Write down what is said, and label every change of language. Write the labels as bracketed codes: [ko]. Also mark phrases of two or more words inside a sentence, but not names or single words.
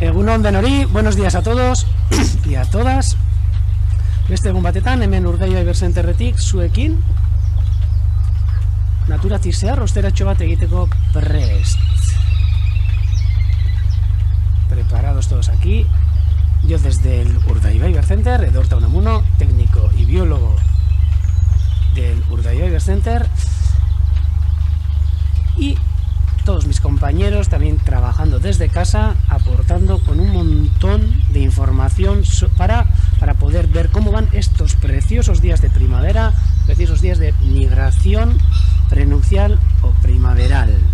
[eu] Egunon denori, [es] buenos días a todos y a todas. [eu] Beste egun batetan, hemen Urdaibai Iberzenterretik zuekin naturatik zehar osteratxo bat egiteko prest. [es] Preparados todos aquí. Yo desde el Urdaibai Ibercenter, Edorta Unamuno, técnico y biólogo del Urdaibai Ibercenter, y todos mis compañeros también trabajando desde casa, aportando con un montón de información para poder ver cómo van estos preciosos días de primavera, preciosos días de migración prenupcial o primaveral.